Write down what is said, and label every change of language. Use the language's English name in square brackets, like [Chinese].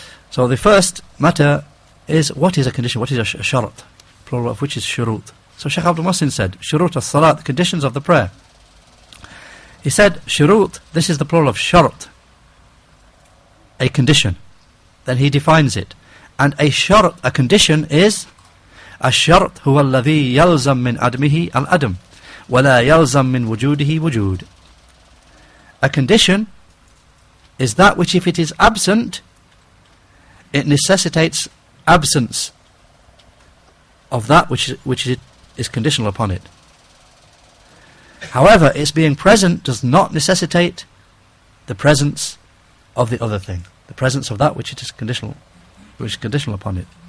[English] So the first matter is, what is a condition? What is a shart? Plural of which is shurut. So Shaykh Abdul Muhsin said, shurut al-salat, the conditions of the prayer. He said, shurut, this is the plural of shart, a condition. Then he defines it. And a shart, a condition, is [Arabic] الشرط هو الذي يلزم من عدمه العدم ولا يلزم من وجوده وجود. [English] A condition is that which, if it is absent, it necessitates absence of that which is conditional upon it. However, its being present does not necessitate the presence of the other thing, the presence of that which it is conditional, which is conditional upon it.